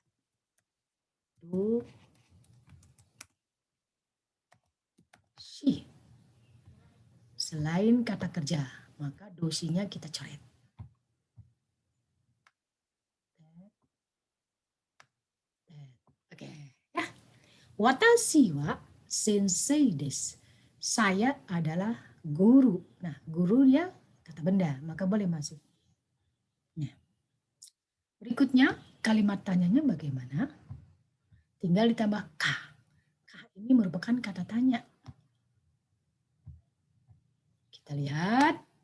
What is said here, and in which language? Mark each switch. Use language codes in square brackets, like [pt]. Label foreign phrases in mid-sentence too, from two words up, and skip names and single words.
[id] Do, shi. Selain kata kerja, maka dosinya kita coret. Oke, ya. [ja] 私は先生です. [id] Saya adalah guru. Nah, gurunya kata benda, maka boleh masuk. Nah, berikutnya kalimat tanyanya bagaimana? Tinggal ditambah ka. Ka ini merupakan kata tanya. Kita lihat.